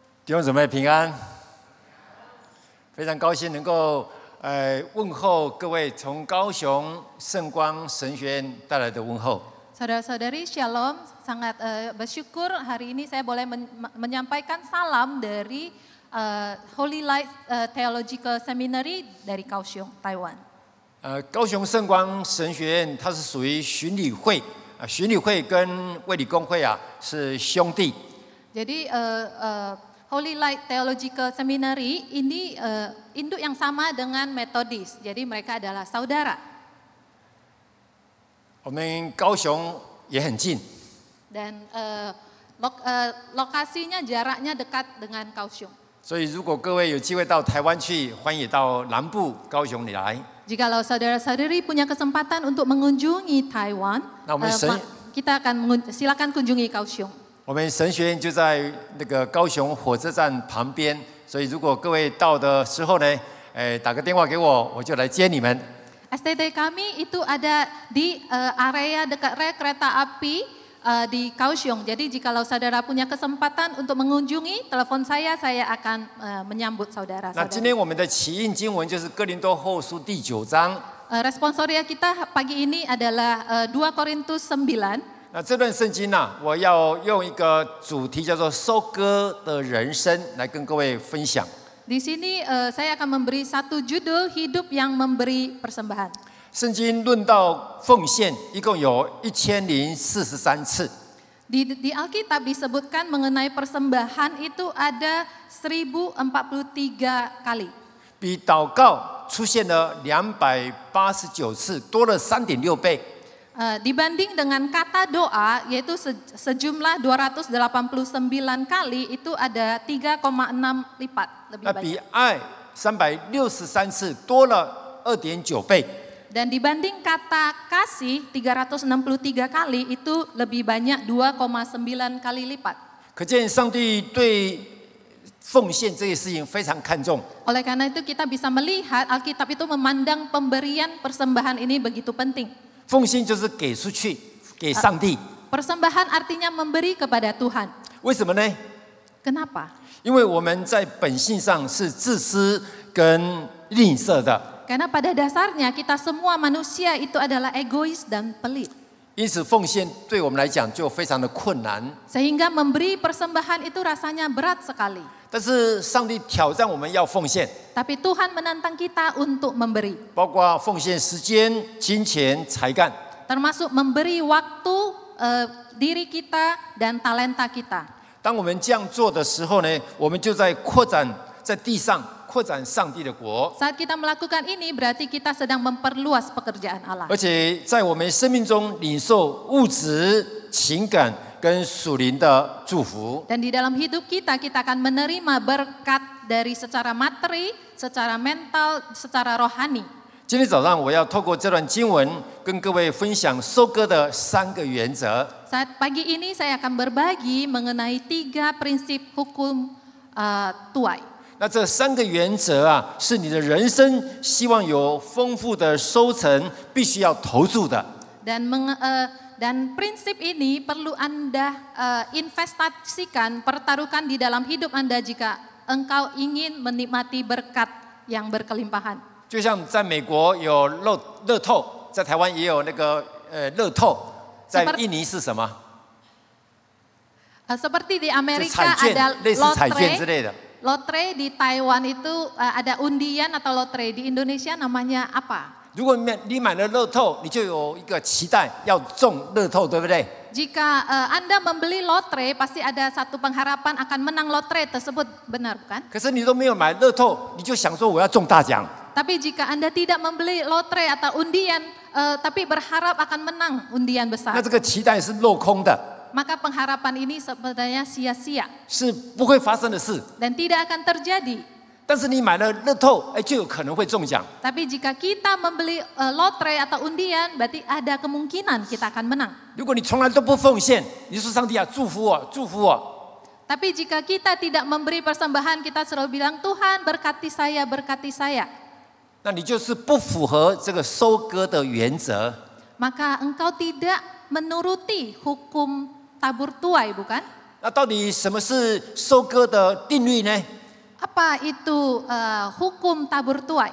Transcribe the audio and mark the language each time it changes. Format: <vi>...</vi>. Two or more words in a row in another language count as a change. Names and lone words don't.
<zh>弟兄姊妹平安，非常高兴能够问候各位从高雄圣光神学院带来的问候。</zh> <id>Saudara-saudari Shalom, sangat bersyukur hari ini saya boleh menyampaikan salam dari Holy Light Theological Seminary dari Kaohsiung, Taiwan.</id> <zh>高雄圣光神学院它是属于巡礼会，巡礼会跟卫理公会是兄弟。</zh> <id>Jadi Holy Light Theological Seminary ini induk yang sama dengan Methodist, jadi mereka adalah saudara.</id> <zh>我们高雄也很近，</zh> <id>Dan lokasinya jaraknya dekat dengan Kaohsiung.</id> <zh>所以如果各位有机会到台湾去，欢迎到南部高雄里来。</zh> <id>Jikalau saudara-saudari punya kesempatan untuk mengunjungi Taiwan, kita akan silakan kunjungi Kaohsiung.</id> <zh>我们神学院就在那个高雄火车站旁边，所以如果各位到的时候呢，打个电话给我，我就来接你们。</zh> <id>STT kami itu ada di area dekat rel kereta api di Kaohsiung. Jadi jikalau saudara punya kesempatan untuk mengunjungi, telepon saya akan menyambut saudara.</id> <zh>那今天我们的起印经文就是哥林多后书第9章。</zh> <id>Responsoria kita pagi ini adalah 2 Korintus 9.</id> <zh>那这段圣经我要用一个主题叫做收割的人生来跟各位分享。</zh> <id>Di sini saya akan memberi satu judul hidup yang memberi persembahan.</id> <zh>圣经论到奉献，一共有1043次。</zh> <id>Di Alkitab disebutkan mengenai persembahan itu ada 1043 kali.</id> <zh>比祷告出现了289次，多了3.6倍。</zh> <id>Dibanding dengan kata doa yaitu sejumlah 289 kali itu ada 3,6 lipat lebih</id> <zh>那比</zh> <id>banyak.</id> <zh>爱363次多了2.9倍。</zh> <id>Dan dibanding kata kasih 363 kali itu lebih banyak 2,9 kali lipat.</id> <zh>可见上帝对奉献这件事情非常看重。</zh> <id>Oleh karena itu kita bisa melihat Alkitab itu memandang pemberian persembahan ini begitu penting.</id> <zh>奉献就是给出去，给上帝。</zh> <id>Persembahan artinya memberi kepada Tuhan.</id> <zh>为什么呢？</zh> <id>Kenapa?</id> <zh>因为我们在本性上是自私跟吝啬的，</zh> <id>Karena pada dasarnya kita semua manusia itu adalah egois dan pelit.</id> <zh>因此奉献对我们来讲就非常的困难。</zh> <id>Sehingga memberi persembahan itu rasanya berat sekali.</id> <zh>但是上帝挑战我们要奉献，</zh> <id>Tapi Tuhan menantang kita untuk memberi.</id> <zh>包括奉献时间、金钱、才干。</zh> <id>Termasuk memberi waktu, diri kita dan talenta kita.</id> <zh>当我们这样做的时候呢，我们就在扩展在地上扩展上帝的国，</zh> <id>Saat kita melakukan ini berarti kita sedang memperluas pekerjaan Allah.</id> <zh>而且在我们生命中领受物质、情感跟属灵的祝福。</zh> <id>Dan di dalam hidup kita akan menerima berkat dari secara materi, secara mental, secara rohani.</id> <zh>今天早上我要透过这段经文跟各位分享收割的3个原则。</zh> <id>Saat pagi ini saya akan berbagi mengenai 3 prinsip hukum tuai.</id> <zh>那这3个原则是你的人生希望有丰富的收成，必须要投注的。</zh> <id>Dan prinsip ini perlu Anda investasikan, pertaruhkan di dalam hidup Anda jika engkau ingin menikmati berkat yang berkelimpahan.</id> <zh>就像在美国有乐透，在台湾也有那个乐透，在印尼是什么？</zh> <id>Seperti di Amerika</id> <zh>彩券，</zh> <id>ada</id> <zh>类似彩券之类的。</zh> <id>lotre, di Taiwan itu ada undian atau lotre, di Indonesia namanya apa?</id> <zh>如果你买了乐透，你就有一个期待要中乐透，对不对？</zh> <id>Jika Anda membeli lotre, pasti ada satu pengharapan akan menang lotre tersebut, benar bukan?</id> <zh>可是你都没有买乐透，你就想说我要中大奖。</zh> <id>Tapi jika Anda tidak membeli lotre atau undian, tapi berharap akan menang undian besar,</id> <zh>那这个期待是落空的，</zh> <id>maka pengharapan ini sebenarnya sia-sia</id> <zh>是不会发生的事。</zh> <id>dan tidak akan terjadi.</id> <zh>但是你买了乐透，就有可能会中奖。</zh> <id>Tapi jika kita membeli lotre atau undian, berarti ada kemungkinan kita akan menang.</id> <zh>如果你从来都不奉献，你说上帝祝福我，祝福我。</zh> <id>Tapi jika kita tidak memberi persembahan, kita selalu bilang Tuhan berkati saya, berkati saya.</id> <zh>那你就是不符合这个收割的原则。</zh> <id>Maka engkau tidak menuruti hukum tabur tuai, bukan?</id> <zh>那到底什么是收割的定律呢？</zh> <id>Apa itu hukum tabur tuai?</id>